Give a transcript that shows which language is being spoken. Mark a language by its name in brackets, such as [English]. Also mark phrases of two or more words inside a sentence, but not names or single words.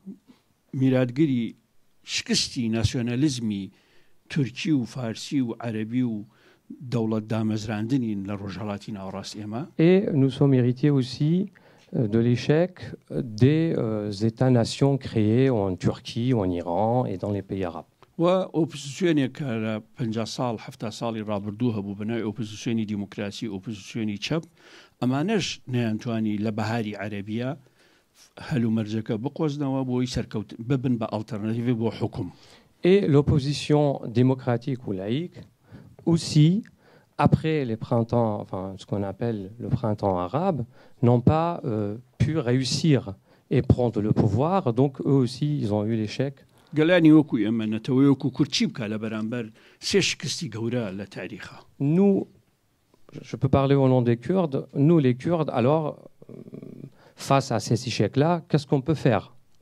[French] Et nous sommes héritiers aussi de l'échec des États-nations créés en Turquie, en Iran et dans les pays arabes. [Central Kurdish] و ئۆپۆزیسیۆنێک کە لە 50 ساڵ 70 ساڵی ڕابردوو هەبوو بەناوی ئۆپۆزیسیۆنی دیموکراسی ئۆپۆزیسیۆنی چەپ ئەمانەش نەیانتوانی لە بەهاری عەرەبیە هەلومەرجەکە بقۆزنەوە بۆی سەرکەوت ببن بە ئالتەرناتیڤی بۆ حکوم. [French] Et l'opposition démocratique ou laïque aussi, après les printemps, enfin ce qu'on appelle le printemps arabe, n'ont pas pu réussir et prendre le pouvoir. Donc eux aussi, ils ont eu l'échec. Nous, je peux parler au nom des Kurdes, nous les Kurdes, alors, face à ces échecs-là, qu'est-ce qu'on peut faire?